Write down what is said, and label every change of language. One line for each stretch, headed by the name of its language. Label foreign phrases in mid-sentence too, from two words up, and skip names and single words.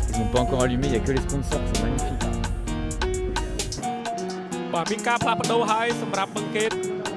French: pas encore allumé, il n'y a que les sponsors, c'est magnifique.
Khmer: បាទមានការផ្លាស់ប្ដូរហើយសម្រាប់បង្កេត